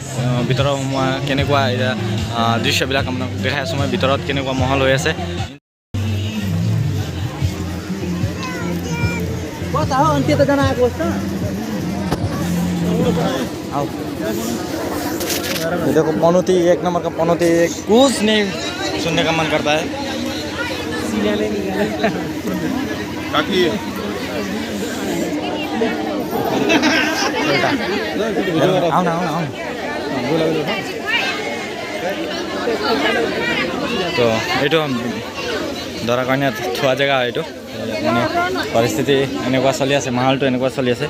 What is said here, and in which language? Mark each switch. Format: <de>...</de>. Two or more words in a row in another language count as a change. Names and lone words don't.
<as>ভিতৰত সোমোৱা কেনেকুৱা এতিয়া দৃশ্যবিলাক আপোনাক দেখাই আছোঁ। মই ভিতৰত কেনেকুৱা মহল হৈ আছে।</as> <hi>देखो पनौती 1 नंबर का पनौती कुछ नहीं सुनने का मन करता है। काकी</hi> <as>তো এইটো দৰা কইনা থোৱা জেগা এইটো মানে পৰিস্থিতি এনেকুৱা চলি আছে, মাহলটো এনেকুৱা চলি আছে।</as>